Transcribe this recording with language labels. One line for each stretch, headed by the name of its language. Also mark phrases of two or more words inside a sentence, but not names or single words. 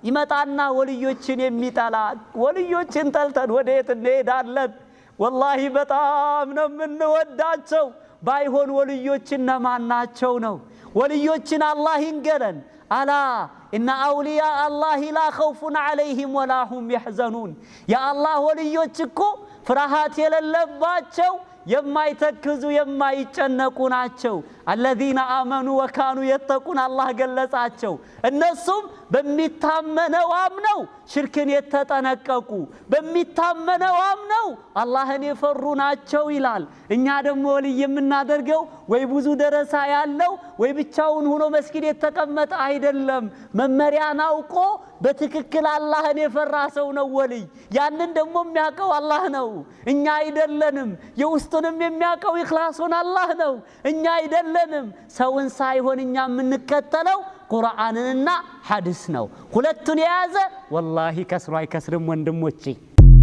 Amharic: ይመጣና ወልዮችን የሚጠላ ወልዮችን ጠልተን ወዴት እንሄዳለን والله በጣም ነው የምንወዳቸው ባይሆን ወልዮችን ነማናቸው ነው ወልዮችን አላህ ይንገረን አላ
Arabic: ان اولياء الله لا خوف عليهم ولا هم يحزنون يا الله
Amharic: ወልዮች እኮ ፍርሃት የሌለባቸው የማይተክዙ የማይጨነቁ ናቸው
Arabic: الذين امنوا وكانوا يتقون
Amharic: الله ገለጻቸው እነሱም በሚታመነው አምነው ሽርክን የተጠነቀቁ በሚታመነው አምነው አላህን የፈሩ ናቸው ይላል እኛ ደግሞ ወልይ የምናደርገው ወይ ብዙ ደረሳ ያለው ወይ ብቻውን ሆኖ መስጊድ የተቀመጠ አይደለም መመሪያን አውቆ በትክክል አላህን የፈራ ሰው ነው ወልይ ያንን ደግሞ የሚያቀው አላህ ነው እኛ አይደለንም የውስጡንም የሚያቀው ኢኽላሱን አላህ ነው እኛ አይደለንም ሰውን ሳይሆን እኛ የምንከተለው ቁርአንንና ሐዲስ ነው ሁለቱን የያዘ والله ከስሩ አይከስርም ወንድሞቼ